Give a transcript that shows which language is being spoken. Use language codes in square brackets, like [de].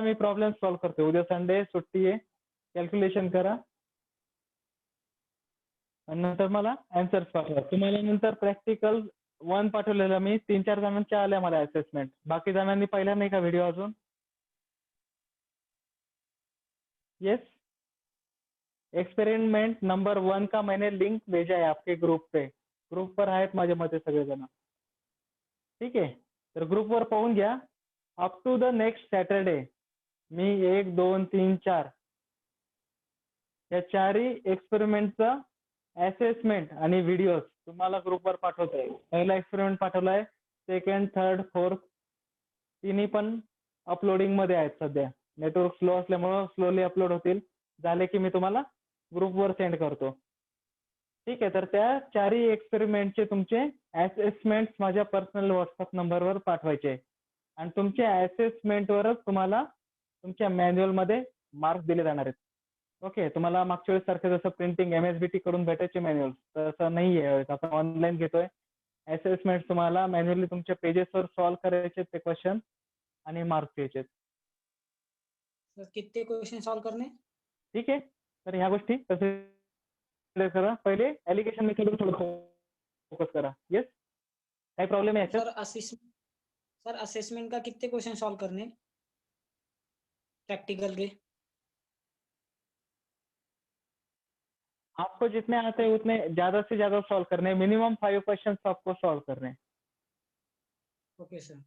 [mr] मी problem solve करतो. उद्या Sunday सुट्टी आहे. कॅल्क्युलेशन करा आणि नंतर मला आन्सर्स पाठवा. तुम्हाला नंतर प्रॅक्टिकल 1 पाठवलेला मी. 3-4 जणांच्या आल्या मला असेसमेंट. बाकी जणांनी पाहिला नाही का व्हिडिओ अजून? [en] Yes. [hi] एक्सपेरिमेंट नंबर 1 का मैंने लिंक भेजा है आपके ग्रुप पे. [mr] ग्रुपवर आहेत माझ्या मते सगळेजण. ठीक आहे. तर ग्रुपवर पाहून घ्या. [en] up to the next Saturday [mr] मी 1, 2, 3, 4 या चारही एक्सपेरिमेंटचा असेसमेंट आणि व्हिडिओज तुम्हाला ग्रुपवर पाठवतोय. पहिला एक्सपेरिमेंट पाठवलाय. सेकंड, थर्ड, फोर्थ तिन्ही पण अपलोडिंग मध्ये आहेत सध्या. नेटवर्क स्लो असल्यामुळे स्लोली अपलोड होतील. झाले की मी तुम्हाला ग्रुपवर सेंड करतो. ठीक आहे. तर त्या चारही एक्सपेरिमेंटचे तुमचे असेसमेंट माझ्या पर्सनल व्हॉट्सअप नंबरवर पाठवायचे आणि तुमच्या असेसमेंटवरच तुम्हाला तुमच्या मॅन्युअल मध्ये मार्क्स दिले जाणार आहेत. ओके. तुम्हाला मागच्या वेळेस सारखं जसं प्रिंटिंग MSBT कडून भेटायचे मॅन्युअल तसं नाही आहे. आपण ऑनलाईन घेतोय. असेसमेंट तुम्हाला मॅन्युअली तुमच्या पेजेसवर सॉल्व्ह करायचे ते क्वेश्चन आणि मार्क्स द्यायचे. [hi] सर कितने क्वेश्चन सॉल्व करने? [mr] ठीक आहे. तर ह्या गोष्टी कसे करा. पहिले ॲलिगेशन मेथडवर थोडं फोकस करा. येस. काही प्रॉब्लेम आहे याच्यात? [hi] सर असेसमेंट का कितने क्वेश्चन सॉल्व करने प्रैक्टिकल के? आपको जितने आते हैं उतने ज्यादा से ज्यादा सॉल्व करने हैं, मिनिमम 5 क्वेश्चन आपको सॉल्व करने हैं। [en] Okay sir.